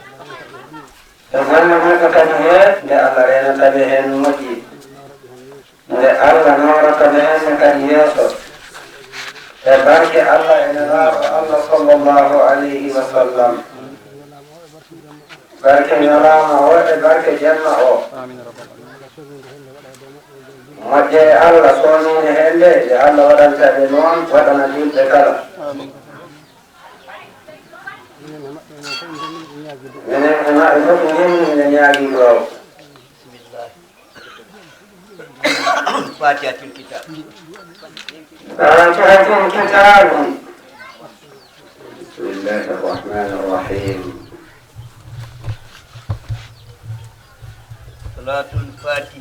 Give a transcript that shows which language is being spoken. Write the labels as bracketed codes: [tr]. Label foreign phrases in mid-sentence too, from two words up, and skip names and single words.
[ff] e golle mabbe kadi he be Allah rena tabe hen moji Allah nooraka neene kadi yeeso e barke Allah e nelaaɗo Allah [ar] صلى الله عليه وسلم [ff] barke ñalaama o e barke jenna o moƴƴe e Allah sooniine heen nde e Allah waɗantaɓe noon waɗana yimɓe kala minen e maɓɓe fof ngenni ñaagii ɗoo [ar] فاتحة الكتاب فاتحة الكتاب بسم الله الرحمن الرحيم صلاة الفاتح